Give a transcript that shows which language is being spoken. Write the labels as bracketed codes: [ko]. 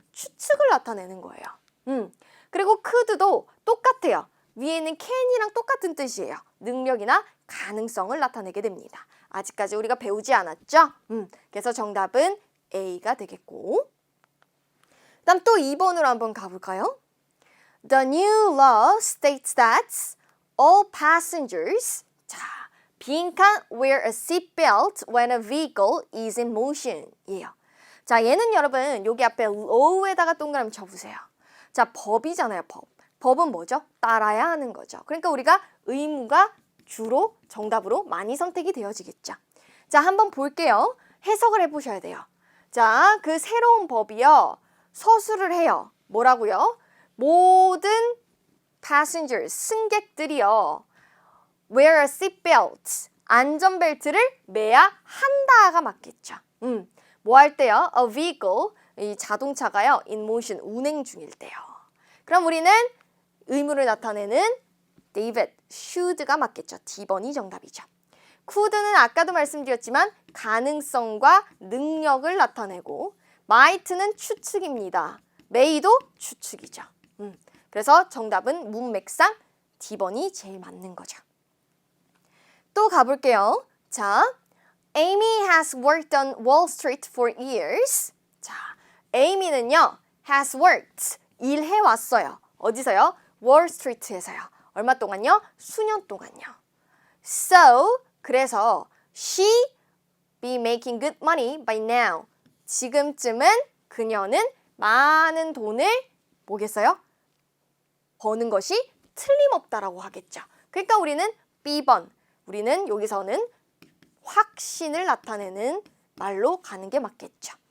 [ko] 추측을 나타내는 거예요. 그리고 could도 똑같아요. 위에는 can이랑 똑같은 뜻이에요. 능력이나 가능성을 나타내게 됩니다. 아직까지 우리가 배우지 않았죠? 그래서 정답은 A가 되겠고, 다음 또 2번으로 한번 가볼까요? [en] The new law states that all passengers, 자, 빈칸 wear a seatbelt when a vehicle is in motion 이에요. [ko] 자, 얘는 여러분 여기 앞에 law에다가 동그라미 쳐보세요. 자, 법이잖아요, 법. 법은 뭐죠? 따라야 하는 거죠. 그러니까 우리가 의무가 주로 정답으로 많이 선택이 되어지겠죠. 자, 한번 볼게요. 해석을 해보셔야 돼요. 자, 그 새로운 법이요. 서술을 해요. 뭐라고요? 모든 passengers, 승객들이요. wear a seatbelt, 안전벨트를 매야 한다가 맞겠죠. 뭐 할 때요? A vehicle, 이 자동차가요. in motion, 운행 중일 때요. 그럼 우리는 의무를 나타내는 David, should가 맞겠죠. D번이 정답이죠. could는 아까도 말씀드렸지만 가능성과 능력을 나타내고 might는 추측입니다. may도 추측이죠. 그래서 정답은 문맥상 D번이 제일 맞는 거죠. 또 가볼게요. [en] 자, Amy has worked on Wall Street for years. [ko] 자, Amy는요, has worked, 일해왔어요. 어디서요? Wall Street에서요. 얼마 동안요? 수년 동안요. [en] So, [ko] 그래서 [en] she be making good money by now. [ko] 지금쯤은 그녀는 많은 돈을 뭐겠어요? 버는 것이 틀림없다라고 하겠죠. 그러니까 우리는 B번, 우리는 여기서는 확신을 나타내는 말로 가는 게 맞겠죠.